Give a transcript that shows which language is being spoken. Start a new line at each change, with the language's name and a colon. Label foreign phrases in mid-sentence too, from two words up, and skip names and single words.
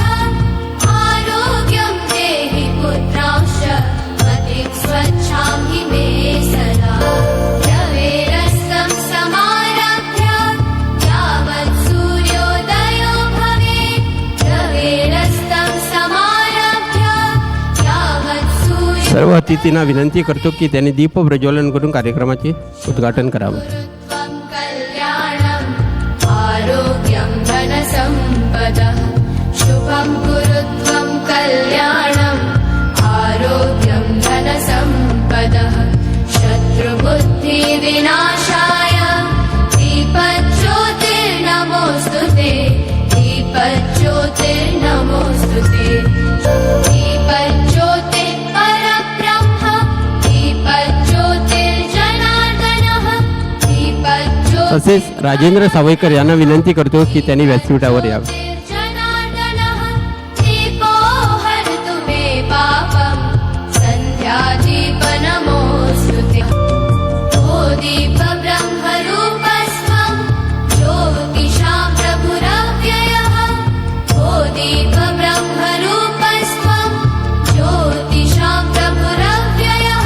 Sanskrit: आरोग्यं देहि पुत्रांश्च मतिं स्वच्छां हि मे सदा। रवेरस्तं समारभ्य यावत् सूर्योदयो भवेत्। रवेरस्तं समारभ्य यावत् सूर्य।
Marathi: सर्व अतिथींना विनंती करतो की त्यांनी दीपप्रज्वलन करून कार्यक्रमाचे उद्घाटन करावे।
Sanskrit: त्वं कल्याणम् आरोग्यं धनसम्पदः। शुभं कुरु त्वं कल्याणम् आरोग्यं धनसम्पदः। शत्रुबुद्धिविनाशाय दीपज्योतिर्नमोऽस्तुते दीपज्योतिर्नमोऽस्तुते। दीपज्योतिः परब्रह्म दीपज्योतिर्जनार्दनः दीपज्योतिर्जनार्दनः।
Marathi: तसेच राजेंद्र सावयकर यांना विनंती करतो की त्यांनी व्यासपीठावर यावे।
Sanskrit: दीपो हरतु मे पापं सन्ध्यादीपनमोऽस्तुते। ओ दीपब्रह्मरूपस्त्वं ज्योतिषां प्रभुरव्ययः। ओ दीपब्रह्मरूपस्त्वं ज्योतिषां प्रभुरव्ययः।